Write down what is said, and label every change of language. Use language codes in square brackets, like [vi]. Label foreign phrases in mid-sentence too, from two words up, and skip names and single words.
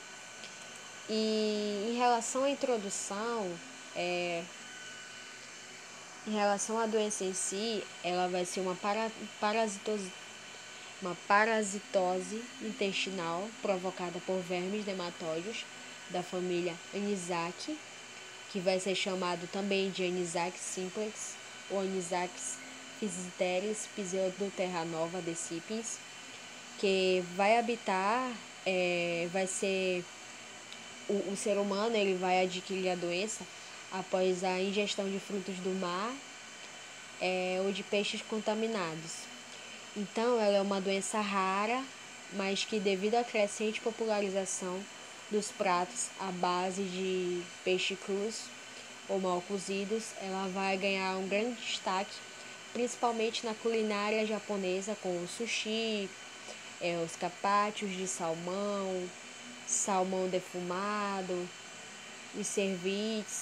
[pt] E em relação à introdução, em relação à doença em si, ela vai ser uma parasitose intestinal provocada por vermes nematóides da família Anisakis, que vai ser chamado também de Anisakis simplex ou Anisakis physeteris pseudoterranova decipiens, que vai habitar, vai ser o ser humano, ele vai adquirir a doença após a ingestão de frutos do mar ou de peixes contaminados. Então, ela é uma doença rara, mas que devido à crescente popularização dos pratos à base de peixe crus ou mal cozidos, ela vai ganhar um grande destaque, principalmente na culinária japonesa, com o sushi, os carpaccios de salmão, salmão defumado, os ceviches.